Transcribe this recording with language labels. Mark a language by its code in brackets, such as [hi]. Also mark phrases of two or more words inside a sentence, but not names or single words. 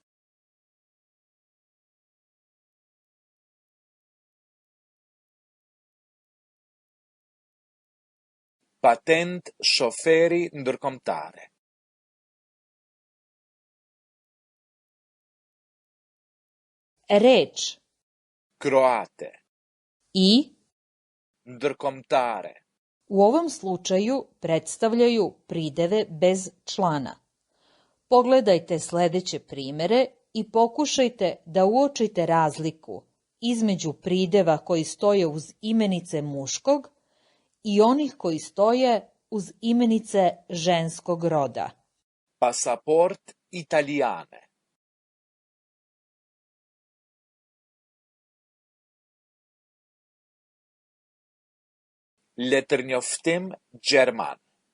[sq] Patent shoferi ndërkombëtare. [sr] Reč [sq] Kroate. [sr] i [sq] Ndërkombëtare. [sr] u ovom slučaju predstavljaju prideve bez člana. Pogledajte sledeće primere i pokušajte da uočite razliku između prideva koji stoje uz imenice muškog i onih koji stoje uz imenice ženskog roda. [sq] Pasaport italiane. Letërnjoftim gjerman.